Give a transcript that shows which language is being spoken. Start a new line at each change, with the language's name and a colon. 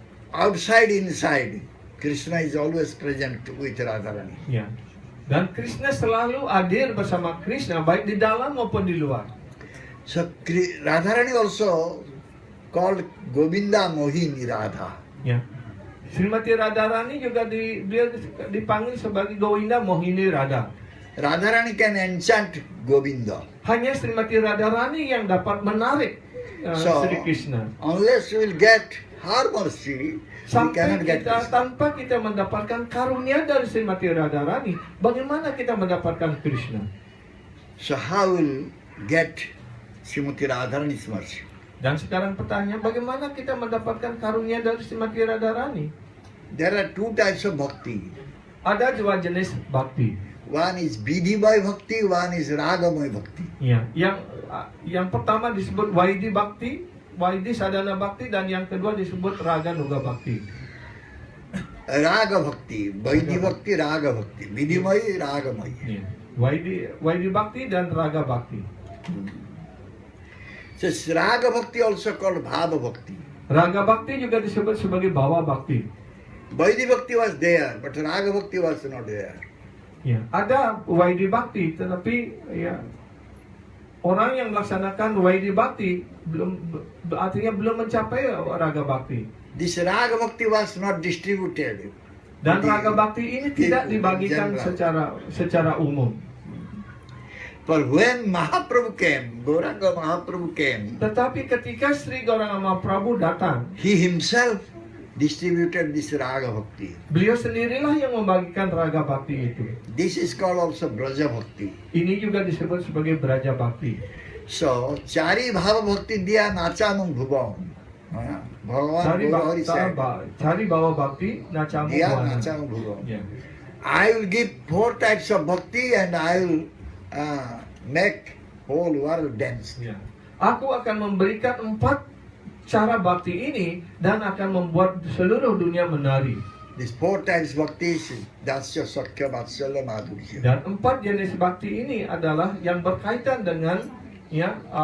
English: Outside, inside, Krishna is always present with Radharani.
Indonesian: Ya. Dan Krishna selalu hadir bersama Krishna, baik di dalam maupun di luar.
English: So Radharani also called Govinda Mohini Radha.
Indonesian: Ya. Srimati Radharani juga dia dipanggil sebagai Govinda Mohini Radha.
English: Radharani can enchant Govinda.
Indonesian: Hanya Srimati Radharani yang dapat menarik Sri Krishna.
English: Unless we will get her mercy, we
Indonesian: Sampai
English: cannot get
Indonesian: kita
English: Krishna.
Indonesian: tanpa kita mendapatkan karunia dari Srimati Radharani, bagaimana kita mendapatkan Krishna?
English: So how will get Srimati Radharani's mercy?
Indonesian: Dan sekarang pertanyaan, bagaimana kita mendapatkan karunia dari Srimati Radharani?
English: There are two types of bhakti.
Indonesian: Ada dua jenis bakti.
English: One is Vidhimay bhakti, one is Ragamay bhakti.
Indonesian: Ya, yang pertama disebut Vaidhi Bhakti, Vaidhi Sadhana Bhakti, dan yang kedua disebut Raga Nuga Bhakti.
English: Raga bhakti, Vaidhi bhakti, Raga bhakti. Vidhimay, Ragamay.
Indonesian: Ya. Vaidhi Bhakti dan Raga Bhakti.
English: So Raga bhakti also called Bhava bhakti.
Indonesian: Raga Bhakti juga disebut sebagai Bhava Bhakti.
English: Vaidhi bhakti was there, but Raga bhakti was not there.
Indonesian: Ya, ada Vaidhi Bhakti, tetapi ya orang yang melaksanakan Vaidhi Bhakti artinya belum mencapai Raga Bhakti.
English: This Raga bhakti was not distributed.
Indonesian: Dan Raga Bhakti ini tidak dibagikan secara umum.
English: For when Mahaprabhu came, Gauranga Mahaprabhu came,
Indonesian: Tetapi ketika Sri Gauranga Mahaprabhu datang,
English: he himself distributed this Raga bhakti.
Indonesian: beliau sendirilah yang membagikan Raga Bhakti itu.
English: This is called also Braja bhakti.
Indonesian: Ini juga disebut sebagai Braja Bhakti.
Bangla: So, Chari Bhava bhakti diya nachamam bhuvam.
English: Bhagavan Gaurahari said,
Bangla: Cari bawa Bhakti, nacamu diya buana. nachamam bhuvam.
Indonesian: Ya.
English: I will give 4 types of bhakti and I will make whole world dance.
Indonesian: Ya. Aku akan memberikan 4 cara bakti ini dan akan membuat seluruh dunia menari.
English: These 4 types bhakti is Dasya, Sakya, Vatsalya, Madhurya.
Indonesian: Dan 4 jenis bakti ini adalah yang berkaitan dengan ya